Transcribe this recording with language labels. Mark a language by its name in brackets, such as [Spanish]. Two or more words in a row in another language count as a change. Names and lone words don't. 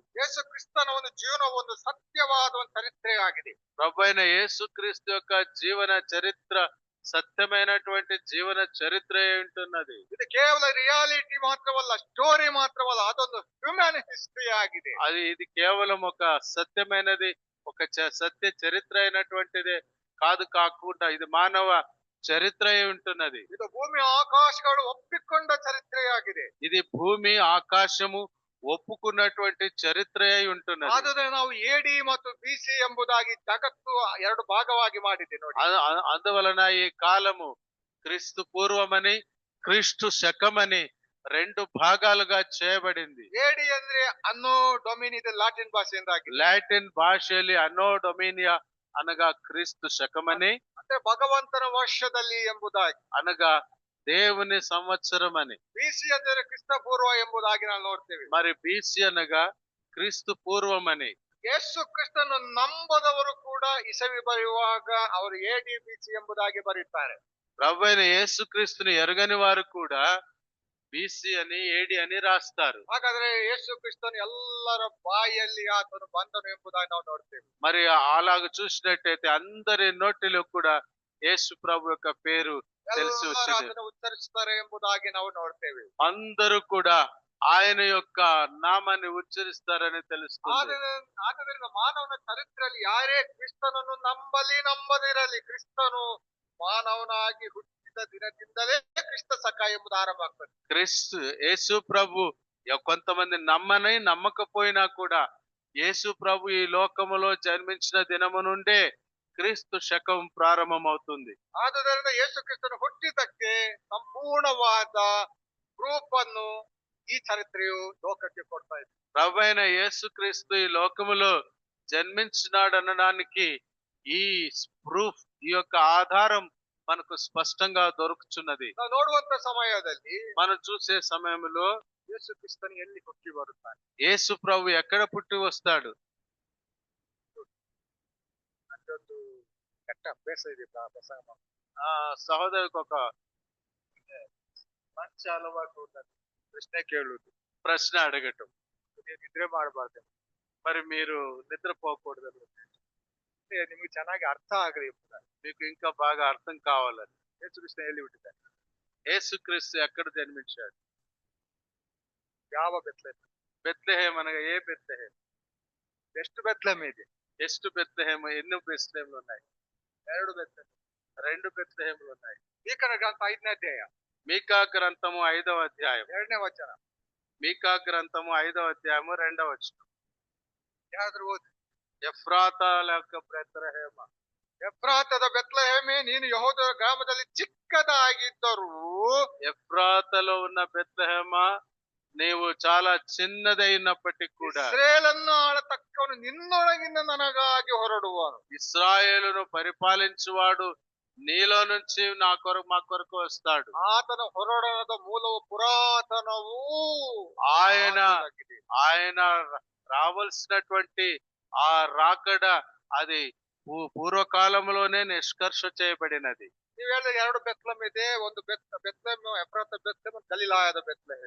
[Kannada] ಯೇಸು ಕ್ರಿಸ್ತನ ಒಂದು ಜೀವನ ಒಂದು ಸತ್ಯವಾದ ಒಂದು ಚರಿತ್ರೆ ಆಗಿದೆ. [Telugu] ప్రభువైన యేసు క్రీస్తు యొక్క జీవన చరిత్ర సత్యమైనటువంటి జీవన చరిత్ర ఉంటున్నది. [Kannada] ಇದು ಕೇವಲ ರಿಯಾಲಿಟಿ ಮಾತ್ರವಲ್ಲ, ಸ್ಟೋರಿ ಮಾತ್ರವಲ್ಲ, ಅದೊಂದು [English] human history [Kannada] ಆಗಿದೆ. [Telugu] ఇది కేవలం ఒక సత్యమైనది, ఒక సత్య చరిత్ర అయినటువంటిదే కాకుండా ఇది మానవ చరిత్ర ఉంటున్నది. [Kannada] ಇದು ಭೂಮಿ ಆಕಾಶಗಳು ಒಪ್ಪಿಕೊಂಡ ಚರಿತ್ರೆಯಾಗಿದೆ. [Telugu] ఇది భూమి ఆకాశము ఒప్పుకున్నటువంటి చరిత్రే అయి ఉంటున్నది. [Kannada] ಆದ್ರೆ ನಾವು ಎಡಿ ಮತ್ತು ಬಿಸಿ ಎಂಬುದಾಗಿ ಜಗತ್ತು ಎರಡು ಭಾಗವಾಗಿ ಮಾಡಿದೆ ನೋಡಿ. [Telugu] అందువలన ఈ కాలము క్రీస్తు పూర్వమని క్రీస్తు శకమని రెండు భాగాలుగా చేయబడింది. [Kannada] ಎಡಿ ಅಂದ್ರೆ [Latin] anno domin [Kannada] ಇದು ಲ್ಯಾಟಿನ್ ಭಾಷೆಯಿಂದಾಗಿ. [Telugu] లాటిన్ భాషಯಲ್ಲಿ [Latin] anno dominia [Telugu] అనగా క్రీస్తు శకమని, [Kannada] అంటే ಭಗವಂತನ ವರ್ಷದಲ್ಲಿ ಎಂಬುದಾಗಿ, [Telugu] అనగా దేవుని సంవత్సరం అని. [Kannada] ಬಿಸಿ ಅಂದರೆ ಕ್ರಿಸ್ತ ಪೂರ್ವ ಎಂಬುದಾಗಿ ನಾವು ನೋಡ್ತೇವೆ. [Telugu] మరి బీసీ అనగా క్రీస్తు పూర్వం అని. [Kannada] ಯೇಸು ಕ್ರಿಸ್ತನು ನಂಬದವರು ಕೂಡ ಇಸವಿ ಬರೆಯುವಾಗ ಅವರು ಎಡಿ ಬಿಸಿ ಎಂಬುದಾಗಿ ಬರೆಯುತ್ತಾರೆ. [Telugu] ప్రభువైన యేసుక్రీస్తుని ఎరగని వారు కూడా బీసీ అని ఏడి అని రాస్తారు. [Kannada] ಹಾಗಾದ್ರೆ ಯೇಸು ಕ್ರಿಸ್ತನು ಎಲ್ಲರ ಬಾಯಲ್ಲಿ ಆತನು ಬಂದನು ಎಂಬುದಾಗಿ ನಾವು ನೋಡ್ತೇವೆ. [Telugu] మరి అలాగ చూసినట్టయితే అందరి నోటిలో కూడా యేసు ప్రభు యొక్క పేరు తెలిసి [Kannada] ಎಲ್ಲರೂ [Telugu] వచ్చింది. [Kannada] ಅದನ್ನು ಉಚ್ಚರಿಸುತ್ತಾರೆ ಎಂಬುದಾಗಿ ನಾವು ನೋಡ್ತೇವೆ. [Telugu] అందరూ కూడా ఆయన యొక్క నామాన్ని ఉచ్చరిస్తారని తెలుస్తుంది. [Kannada] ಆದ್ದರಿಂದ ಮಾನವನ ಚರಿತ್ರೆಯಲ್ಲಿ ಯಾರೇ ಕ್ರಿಸ್ತನನ್ನು ನಂಬಲಿ ನಂಬದಿರಲಿ, ಕ್ರಿಸ್ತನು ಮಾನವನಾಗಿ ಹುಟ್ಟಿದ ದಿನದಿಂದಲೇ ಕ್ರಿಸ್ತ ಸಖ ಎಂಬುದು ಆರಂಭ ಆಗ್ತದೆ. [Telugu] క్రీస్తు యేసు ప్రభు కొంతమంది నమ్మని నమ్మకపోయినా కూడా యేసు ప్రభు ఈ లోకములో జన్మించిన దినము నుండే క్రీస్తు శకం ప్రారంభమవుతుంది. [Kannada] ಆದುದರಿಂದ ಯೇಸು ಕ್ರಿಸ್ತನು ಹುಟ್ಟಿದ್ದಕ್ಕೆ ಸಂಪೂರ್ಣವಾದ ಪ್ರೂಫ್ ಅನ್ನು ಈ ಚರಿತ್ರೆಯು ಲೋಕಕ್ಕೆ ಕೊಡ್ತಾ ಇದೆ. [Telugu] ప్రభువైన యేసుక్రీస్తు ఈ లోకములో జన్మించినాడనడానికి ఈ ప్రూఫ్, ఈ యొక్క ఆధారం మనకు స్పష్టంగా దొరుకుతున్నది. [Kannada] ನಾವು ನೋಡುವಂತ ಸಮಯದಲ್ಲಿ [Telugu] మనం చూసే సమయంలో [Kannada] ಯೇಸು ಕ್ರಿಸ್ತನು ಎಲ್ಲಿ ಹುಟ್ಟಿ ಬರುತ್ತಾನೆ? [Telugu] యేసు ప్రభు ఎక్కడ పుట్టి వస్తాడు? [Kannada] ಅದೊಂದು ಕೆಟ್ಟ ಅಭ್ಯಾಸ ಇದೆ ಪ್ರಸಂಗ. [Telugu] సహోదరికి ఒక మంచ అలవాటు ఉన్నది. [Kannada] ಪ್ರಶ್ನೆ ಕೇಳುವುದು, [Telugu] ప్రశ్న అడగటం. [Kannada] ನಿದ್ರೆ ಮಾಡಬಾರ್ದು, [Telugu] మరి మీరు నిద్రపోకూడదు, [Kannada] ನಿಮಗೆ ಚೆನ್ನಾಗಿ ಅರ್ಥ ಆಗಲಿ ಎಂಬುದಾಗಿ. [Telugu] మీకు ఇంకా బాగా అర్థం కావాలని. [Kannada] ಯೇಸು ಕ್ರಿಸ್ತನು ಎಲ್ಲಿ ಹುಟ್ಟಿದ್ದಾನೆ? [Telugu] యేసుక్రీస్తు ఎక్కడ జన్మించాడు? [Kannada] ಯಾವ ಬೆತ್ಲೆಹೇಮ್? [Telugu] బెత్లెహేం అనగా ఏ బెత్లెహేం? [Kannada] ಎಷ್ಟು ಬೆತ್ಲೆಹೇಮ್ ಇದೆ? [Telugu] ಎಷ್ಟು బెత్లెహేం? ఎన్ని బెత్లెహేంలు ఉన్నాయి? [Kannada] ಎರಡು ಬೆತ್ಲೆಹೇಮ್. [Telugu] రెండు బెత్లెహేంలు ఉన్నాయి. [Kannada] ಮೀಕನ ಗ್ರಂಥ 5ನೇ ಅಧ್ಯಾಯ [Telugu] మీకా గ్రంథము 5వ అధ్యాయం. [Kannada] 2ನೇ ವಚನ. [Telugu] మీకా గ్రంథము 5వ అధ్యాయము 2వ వచనం. [Kannada] ಯಾರಾದ್ರೂ ಓದಿ. [Telugu] ఎఫ్రాతా లేక బెత్లెహేమ. [Kannada] ಎಫ್ರಾತದ ಬೆತ್ಲೆಹೇಮೇ, ನೀನು ಯೆಹೂದ ಗ್ರಾಮದಲ್ಲಿ ಚಿಕ್ಕದಾಗಿದ್ದರೂ, [Telugu] ఎఫ్రాతలో ఉన్న బెత్లెహేమ, నీవు చాలా చిన్నదైనప్పటికీ కూడా [Kannada] ಇಸ್ರೇಲನ್ನು ಆಳತಕ್ಕವನು ನಿನ್ನೊಳಗಿಂದ ನನಗಾಗಿ ಹೊರಡುವನು. [Telugu] ఇశ్రాయేలును పరిపాలించువాడు నీలో నుంచి మా కొరకు వస్తాడు. [Kannada] ಆತನ ಹೊರಡದ ಮೂಲವು ಪುರಾತನವೂ [Telugu] ఆయన [Kannada] ಆಗಿದೆ. [Telugu] ఆయన రావాల్సినటువంటి ఆ రాకడ అది పూర్వకాలంలోనే నిష్కర్ష చేయబడినది. [Kannada] ನೀವು ಹೇಳಿದ ಎರಡು ಬೆತ್ಲೆಹೇಮ್ ಇದೆ. ಒಂದು ಬೆತ್ಲೆಹೇಮ್ ಎಫ್ರಾತ ಬೆತ್ಲೆಹೇಮ್, ಗಲಿಲಾಯದ ಬೆತ್ಲೆಹೇಮ್.